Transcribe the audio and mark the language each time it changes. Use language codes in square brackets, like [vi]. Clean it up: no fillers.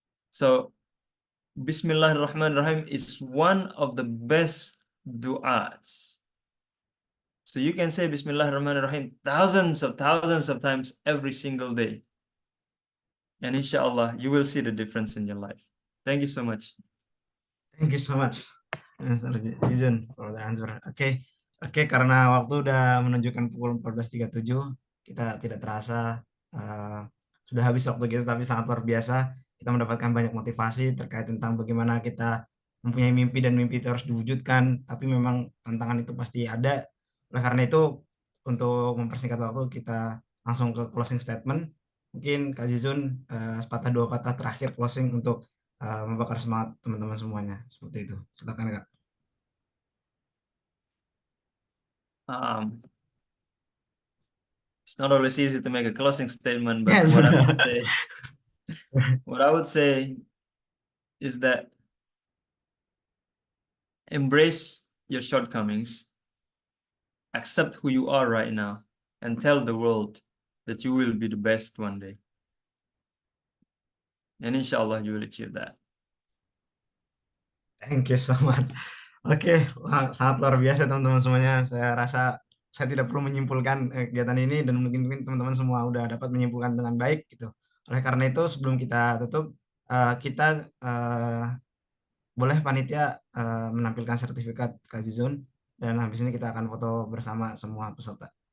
[en] So Bismillahirrahmanirrahim is one of the best du'as. So you can say Bismillahirrahmanirrahim thousands of times every single day. And inshallah, you will see the difference in your life. Thank you so much. Thank you so much, Mr. Jizun, for the answer. [id] Oke, karena waktu udah menunjukkan pukul 14.37, kita tidak terasa sudah habis waktu kita, tapi sangat luar biasa. Kita mendapatkan banyak motivasi terkait tentang bagaimana kita mempunyai mimpi dan mimpi itu harus diwujudkan, tapi memang tantangan itu pasti ada. Oleh karena itu, untuk mempersingkat waktu, kita langsung ke closing statement. Mungkin Kak Jizun sepatah dua patah terakhir closing untuk membakar semangat teman-teman semuanya. Seperti itu. Silakan, Kak. [en] It's not always easy to make a closing statement, but what I would say is that embrace your shortcomings, accept who you are right now, and tell the world that you will be the best one day. And inshallah you will achieve that. Thank you so much. [id] Oke, sangat luar biasa teman-teman semuanya. Saya rasa saya tidak perlu menyimpulkan kegiatan ini dan mungkin teman-teman semua udah dapat menyimpulkan dengan baik gitu. Oleh karena itu sebelum kita tutup, kita boleh panitia menampilkan sertifikat Kak Zizun dan habis ini kita akan foto bersama semua peserta.